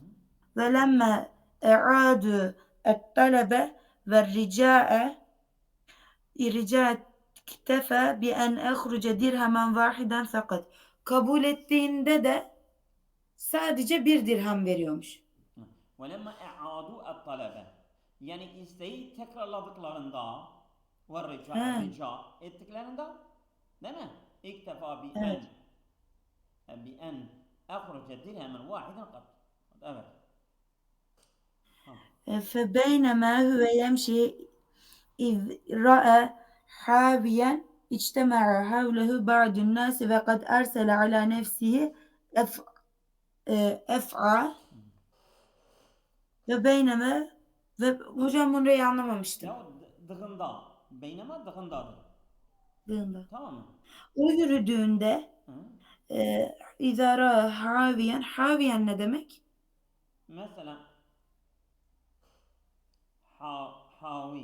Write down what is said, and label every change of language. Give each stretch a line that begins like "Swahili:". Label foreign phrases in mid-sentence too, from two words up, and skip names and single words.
Arabic: ولما أعادوا الطلب ورجاء اكتفى بأن أخرج درهما واحدا فقط.
Turkish: Kabul ettiğinde de sadece bir dirhem veriyormuş.
Arabic: وَلَمَّا اَعَادُوا الطَّلَبَ.
Turkish: Yani isteği tekrarladıklarında ve He, rica ettiklerinde değil mi? İktefa evet.
Arabic: بأن اَخْرَجَ دِرْهَمًا وَاحِدًا قط. Evet. Ha. فبينما هو يمشي إذ رأى حاويا اجتمع حوله بعض الناس وقد أرسل على نفسه أف...
Turkish: أفعى ve beyneme ve hocam burayı anlamamıştım. Ya dığında. Beynema dığındadır. Dığında. Tamam mı? O yürüdüğünde Hı. idara haviyen ne demek? Mesela havi.